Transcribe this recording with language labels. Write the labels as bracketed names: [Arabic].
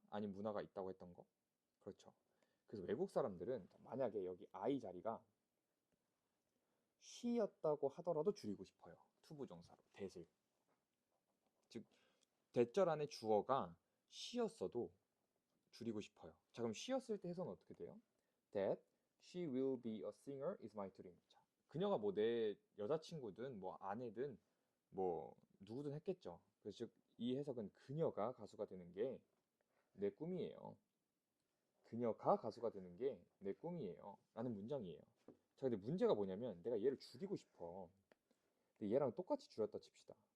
[Korean] 아닌 문화가 있다고 했던 거? 그렇죠. 그래서 외국 사람들은 만약에 여기 I 자리가 she였다고 하더라도 줄이고 싶어요. 투부정사로 that을. 즉 대절 안에 주어가 she였어도 줄이고 싶어요. 자, 그럼 she였을 때 해석은 어떻게 돼요? [English] That she will be a singer is my dream. [Korean] 자, 그녀가 뭐 내 여자친구든 뭐 아내든 뭐 누구든 했겠죠. 그래서 즉 이 해석은 그녀가 가수가 되는 게 내 꿈이에요. 그녀가 가수가 되는 게 내 꿈이에요. 라는 문장이에요. 자, 근데 문제가 뭐냐면 내가 얘를 줄이고 싶어. 근데 얘랑 똑같이 줄였다 칩시다.